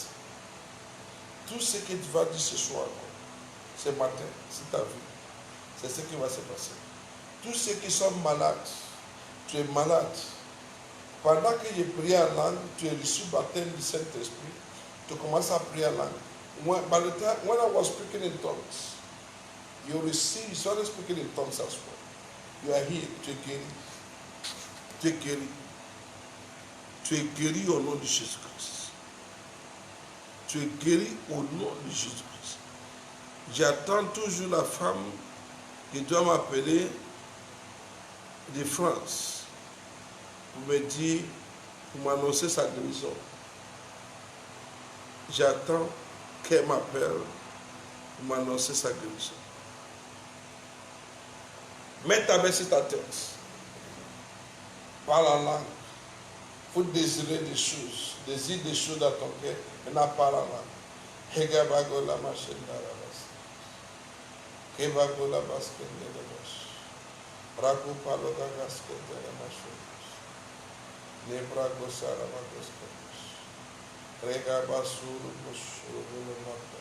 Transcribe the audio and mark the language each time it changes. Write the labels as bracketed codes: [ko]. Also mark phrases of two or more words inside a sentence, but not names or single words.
[fr] Tout ce que tu vas dire ce soir, ce matin, sur ta vie, c'est ce qui va se passer. Tous ceux qui sont malades, tu es malade. Pendant que je prie en langue, tu es reçu baptême du Saint-Esprit. Tu commences à prier en langue. [en] By the time, when I was speaking in tongues, you started speaking in tongues as well. You are here. [fr] Tu es guéri. Tu es guéri. Tu es guéri au nom de Jésus-Christ. Tu es guéri au nom de Jésus-Christ. J'attends toujours la femme qui doit m'appeler de France pour me dire, pour m'annoncer sa guérison. J'attends qu'elle m'appelle pour m'annoncer sa guérison. Mets ta main sur ta tête. Parle en langue. Il faut désirer des choses. Désire des choses dans ton cœur. Maintenant, parle en langue. Hegabagola machendarabas. Kebagola baskenderabas. Ragu paloga gaskenderabas. Nebrago sarabagoskenderabas. Regabasuru bosuru mata.